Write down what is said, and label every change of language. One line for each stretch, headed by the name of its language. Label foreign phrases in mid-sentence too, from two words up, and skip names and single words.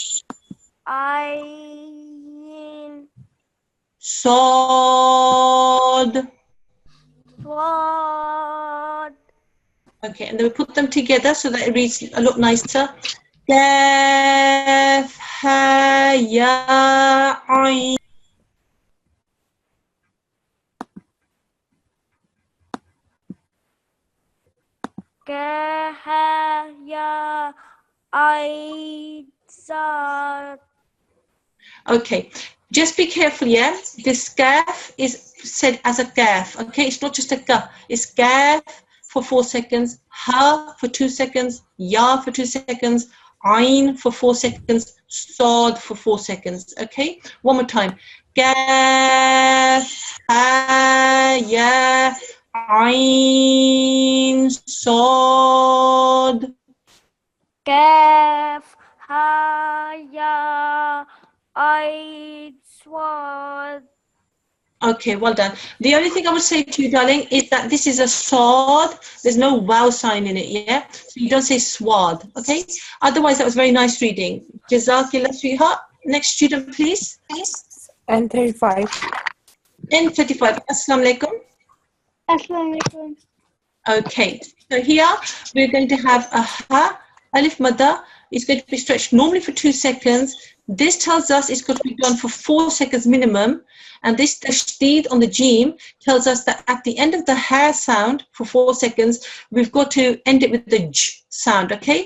Arabic: Ain. sod. Swad.
English: Okay, and then we put them together so that it reads a lot nicer.
Arabic: Kaf, ha, ya, ain. Ka. Ha. Ya. Ain. Sad.
English: Okay, just be careful, yeah? This kaf is said as a kaf, okay? It's not just a ka. It's kaf for 4 seconds, ha for 2 seconds, ya for 2 seconds, ain for 4 seconds, sod for 4 seconds, okay? One more time. Kaf,
Arabic: ha, ya, ain, sod. Kaf. Ha. Ya. Ain. Swad.
English: Okay, well done. The only thing I would say to you, darling, is that this is a sword. There's no wow sign in it, yeah? So you don't say swad, okay? Otherwise, that was very nice reading. Jazakillah, sweetheart. Next student, please. N35. N35.
Arabic: Assalamu alaikum. Assalamu alaikum.
English: Okay, so here we're going to have a ha, alif madda. It's going to be stretched normally for 2 seconds. This tells us it's got to be done for 4 seconds minimum. And this tashdid on the jeem tells us that at the end of the ha sound for 4 seconds, we've got to end it with the j sound, okay?